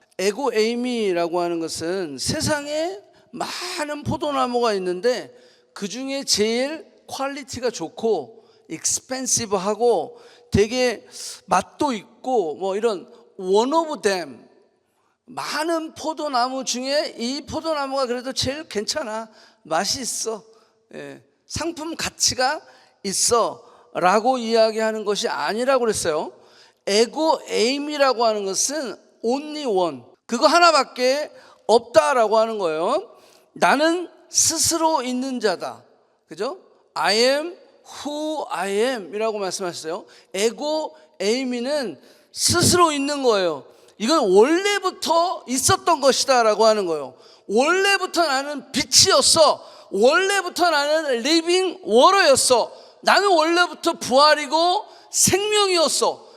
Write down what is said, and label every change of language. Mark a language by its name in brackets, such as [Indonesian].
[Korean] 에고 에이미라고 하는 것은 세상에 많은 포도나무가 있는데 그 중에 제일 퀄리티가 좋고 익스펜시브하고 되게 맛도 있고 뭐 이런 [English] one of them, [Korean] 많은 포도나무 중에 이 포도나무가 그래도 제일 괜찮아, 맛이 있어, 상품 가치가 있어 라고 이야기하는 것이 아니라고 그랬어요. 에고 에임이라고 하는 것은 [English] only one, [Korean] 그거 하나밖에 없다라고 하는 거예요. 나는 스스로 있는 자다, 그죠? [English] I am who I am [Korean] 이라고 말씀하셨어요. 에고 에이미는 스스로 있는 거예요. 이건 원래부터 있었던 것이다 라고 하는 거예요. 원래부터 나는 빛이었어. 원래부터 나는 리빙 워터였어. 나는 원래부터 부활이고 생명이었어.